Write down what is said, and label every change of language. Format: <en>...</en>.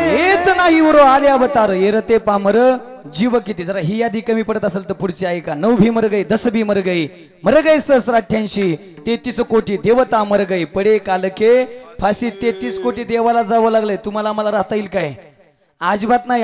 <mr>येत नाही उर आले अवतार, येरते पामर जीव किती. जरा ही यादी कमी पडत असेल तर पुढची आहे का?</mr> <hi>9 भी मर गई, 10 भी मर गई सहस्र 88, 33 कोटी देवता मर गई, पडे कालके फाशी.</hi> <mr>33 कोटी देवाला जावं लागलंय, तुम्हाला मला राहता येईल काय? अजिबात नाही.</mr>